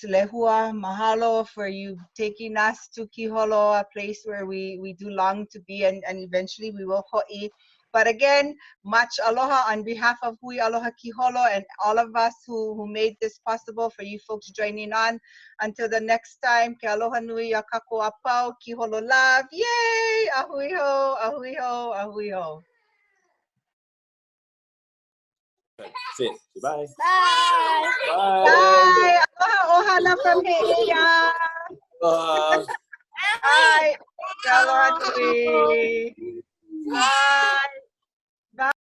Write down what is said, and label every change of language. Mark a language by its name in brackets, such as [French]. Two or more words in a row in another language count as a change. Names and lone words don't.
[English] Lehua, mahalo for you taking us to Kiholo, a place where we do long to be, and eventually we will ho'i. But again, much aloha on behalf of Hui Aloha Kīholo and all of us who made this possible, for you folks joining on. Until the next time, [Hawaiian] ke aloha nui a kako apau, [English] Kiholo love. Yay! [Hawaiian] Ahui ho, ahui ho, ahui ho. [English] Sit. Goodbye. Bye. Bye. Bye! [Hawaiian] Aloha ohana [English] from Heia. Bye! [Hawaiian] Ke aloha nui. [English] Bye!